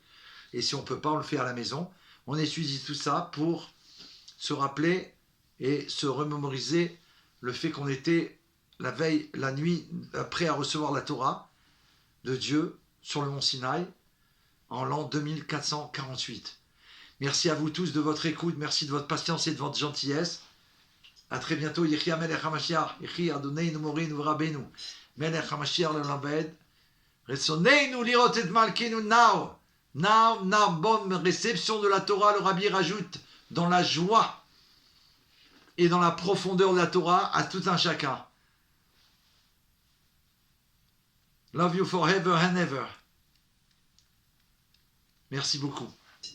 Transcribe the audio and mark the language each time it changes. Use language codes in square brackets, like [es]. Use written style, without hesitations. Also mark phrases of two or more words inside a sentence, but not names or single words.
[fr] Et si on ne peut pas, on le fait à la maison. On étudie tout ça pour se rappeler et se remémoriser le fait qu'on était la veille, la nuit, prêt à recevoir la Torah de Dieu sur le mont Sinaï en l'an 2448. Merci à vous tous de votre écoute, merci de votre patience et de votre gentillesse. À très bientôt. [he] יחי מלך המשיח, יחי אדוננו מורנו רבנו, מלך המשיח לעולם. רצוננו לראות את מלכנו now. [fr] Bonne réception de la Torah, le Rabbi rajoute, dans la joie et dans la profondeur de la Torah à tout un chacun. [en] Love you forever and ever. [fr] Merci beaucoup.